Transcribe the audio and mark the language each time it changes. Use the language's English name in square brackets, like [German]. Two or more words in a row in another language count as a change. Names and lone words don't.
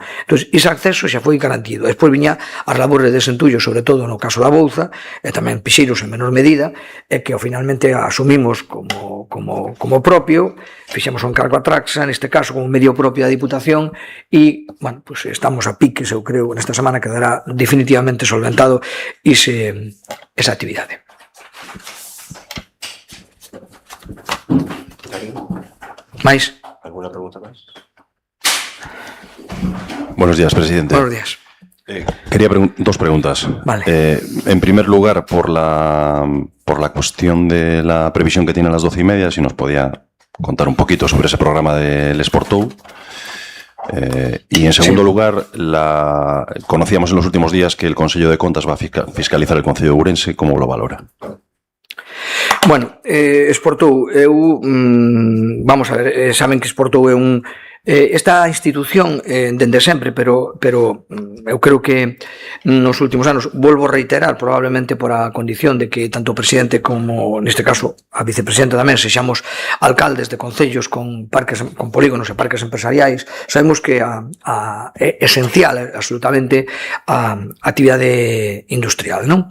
[Galician] Entón, ese acceso xa foi garantido. Despois viña as labores de desentullo, sobre todo no caso da Bouza, e tamén Pixeiros en menor medida, e que finalmente asumimos como propio, fixemos un encargo a Traxa, neste caso como medio propio da Diputación, e, [Spanish] bueno, pues [Galician] estamos a piques, eu creo, nesta semana quedará definitivamente solventado esa actividade. ¿Máis? [Spanish] ¿Alguna pregunta más? Buenos días, presidente. Buenos días. Quería dos preguntas. Vale. En primer lugar, por la cuestión de la previsión que tiene a las 12:30, si nos podía contar un poquito sobre ese programa del Sportou. Y en segundo lugar, conocíamos en los últimos días que el Consello de Contas va a fiscalizar el Concello de Ourense. ¿Cómo lo valora? [Galician] Bueno, Sportou, [Spanish] vamos a ver, [Galician] saben que Sportou é esta institución dende sempre, pero eu creo que nos últimos anos, volvo a reiterar, probablemente por a condición de que tanto o presidente como, neste caso, a vicepresidenta tamén, sexamos alcaldes de concellos con polígonos e parques empresariais, sabemos que é esencial, absolutamente, a actividade industrial, non?